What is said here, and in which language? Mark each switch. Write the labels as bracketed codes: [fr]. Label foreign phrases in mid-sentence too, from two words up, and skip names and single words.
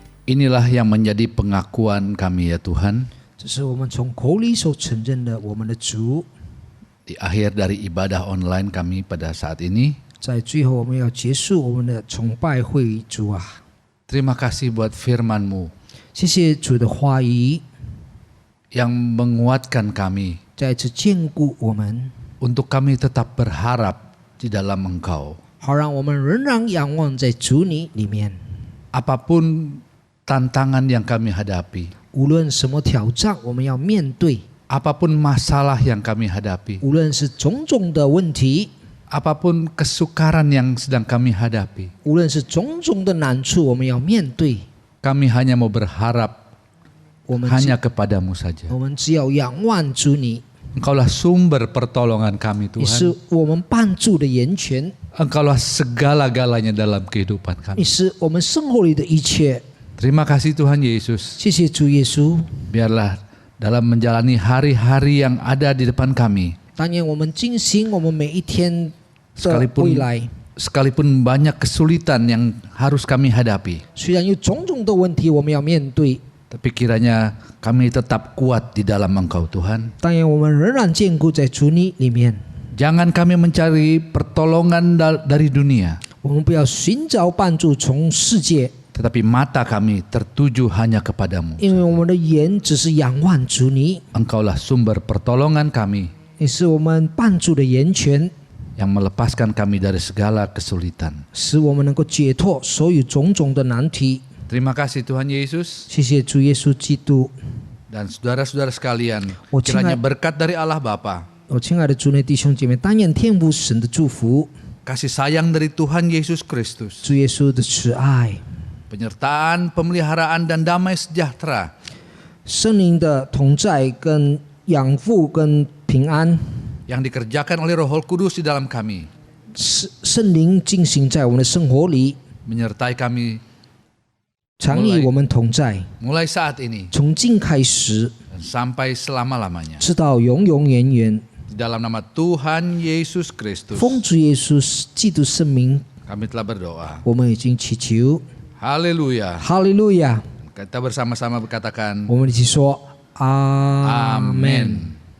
[id] Inilah yang menjadi pengakuan kami ya Tuhan. [zh] 这是我们从口里所承认的我们的主。 [id] Di akhir dari ibadah online kami pada saat ini, [zh] 在最后我们要结束我们的崇拜会议，主啊， [id] terima kasih buat firman-Mu [zh] 谢谢主的话语， [id] yang menguatkan kami [zh] 再次坚固我们， [id] untuk kami tetap berharap di dalam Engkau. [zh] 好让我们仍然仰望在主你里面。 [id] Apapun tantangan yang kami hadapi, [zh] 无论什么挑战，我们要面对； [id] apapun masalah yang kami hadapi, [zh] 无论是种种的问题， [id] apapun kesukaran yang sedang kami hadapi, [zh] 无论是种种的难处，我们要面对。 [id] kami hanya mau berharap [zh] 我们 [id] hanya kepadamu saja. [zh] 我们只要仰望主你， [id] Engkaulah sumber pertolongan kami [zh] 你是 [id] Tuhan. [zh] 我们帮助的源泉， [id] Engkaulah segala-galanya dalam kehidupan [zh] 你 [id] kami. [zh] 是我们生活里的一切。 [id] Terima kasih Tuhan Yesus. [zh] 谢谢主耶稣。 [id] Biarlah dalam menjalani hari-hari yang ada di depan kami, [zh] 当年我们进行我们每一天的未来， [id] sekalipun banyak kesulitan yang harus kami hadapi, [zh] 虽然有种种的问题我们要面对， [id] tapi kiranya kami tetap kuat di dalam Engkau Tuhan. [zh] 当然我们仍然坚固在主你里面。 [id] Jangan kami mencari pertolongan dari dunia, [zh] 我们不要寻找帮助从世界， [id] tetapi mata kami tertuju hanya kepadamu. [zh] 因为我们的眼只是仰望主你， [id] Engkaulah sumber pertolongan kami [zh] 你是我们帮助的源泉， [id] yang melepaskan kami dari segala kesulitan. [zh] 使我们能够解脱所有种种的难题。 [id] Terima kasih Tuhan Yesus [zh] 谢谢主耶稣基督。 [id] dan saudara-saudara sekalian. Oh, Kiranya cingat. berkat dari Allah Bapa, [zh] 我亲爱的主内弟兄姐妹，但愿天父神的祝福， [id] kasih sayang dari Tuhan Yesus Kristus, [zh] 主耶稣的慈爱， [id] penyertaan, pemeliharaan dan damai sejahtera [zh] 圣灵的同在跟养护跟平安， [id] yang dikerjakan oleh Roh Kudus di dalam kami, [zh] 圣灵进行在我们的生活里， [id] menyertai kami [zh] 常与我们同在， [id] mulai saat ini [zh] 从今开始 [id] dan sampai selama-lamanya. [zh] 直到永永远远。 [id] Di dalam nama Tuhan Yesus Kristus, [zh] 奉主耶稣基督圣名， [id] kami telah berdoa. [zh] 我们已经祈求， [id] Haleluya. [zh] 哈利路亚！ [id] Kita bersama-sama berkatakan [zh] 我们一起说阿门。 [id] Amin.